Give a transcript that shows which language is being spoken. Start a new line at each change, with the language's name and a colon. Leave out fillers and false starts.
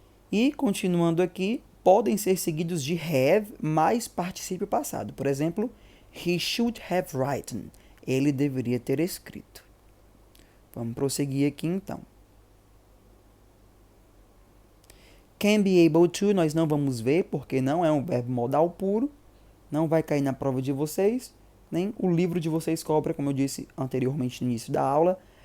Portuguese: E, continuando aqui, podem ser seguidos de have mais particípio passado. Por exemplo,
English: he should have written.
Portuguese: Ele deveria ter escrito. Vamos prosseguir aqui então. Can be able to, nós não vamos ver, porque não é um verbo modal puro. Não vai cair na prova de vocês, nem o livro de vocês cobra, como eu disse anteriormente no início da aula.